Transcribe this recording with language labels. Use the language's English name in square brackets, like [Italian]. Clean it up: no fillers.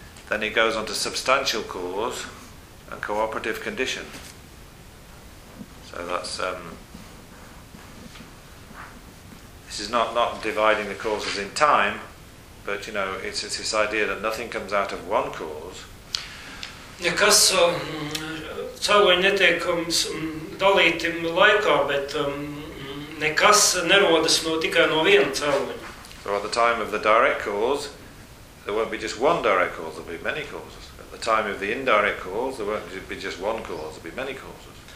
[English] Then it goes on to substantial cause and cooperative condition. So that's this is not dividing the causes in time, but you know, it's this idea that nothing comes out of one cause. [Latvian] Nekas cēloņi netiek dalīti laikā, bet nekas nerodas tikai no viena cēloņa. [English] So at the time of the direct cause, there won't be just one direct cause, there'll be many causes. At the time of the indirect cause, there won't be just one cause, there'll be many causes.